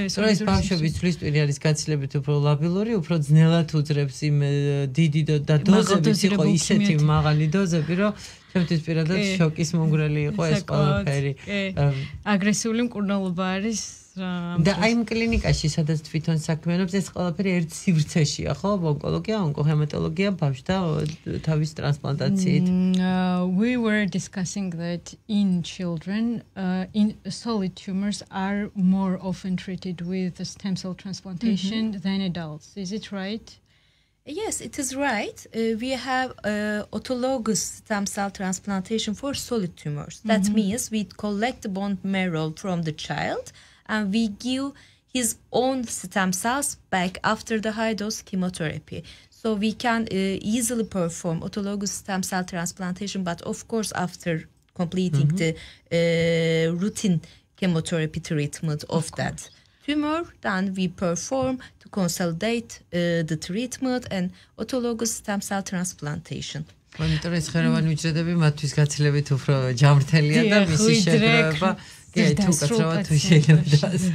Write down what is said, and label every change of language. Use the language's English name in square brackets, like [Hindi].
[Georgian] სოლიდური ძვლის ტვინი არის გაცილებით უფრო ლაბილური, უფრო ძნელად უძრებს იმ დიდი და დოზებიც იყო ისეთი მაღალი დოზები, რომ ჩემთვის პირადად შოკის მომგვრელი იყო ეს ყველაფერი. აგრესიული მკურნალობა არის და აი იმ კლინიკაში სადაც თვითონ საქმიანობს ეს ყველაფერი ერთ სივრცეშია, ხო? ონკოლოგია, ონკოჰემატოლოგია, ბავშვთა თავის ტრანსპლანტაციით. [English] We were discussing that in children in solid tumors are more often treated with stem cell transplantation than adults. Is it right? Yes, it is right. We have autologous stem cell transplantation for solid tumors. That means we collect the bone marrow from the child and we give his own stem cells back after the high-dose chemotherapy. So we can easily perform autologous stem cell transplantation, but of course after completing the routine chemotherapy treatment of that tumor. Then we perform to consolidate the treatment and autologous stem cell transplantation. [Georgian] Მაგრამ ეს ხეროვანი უჯრედები მათთვის გაცილებით უფრო ჯამრთელია და მისი შეგროვება თუ კაცრავად თუ შეიძლება.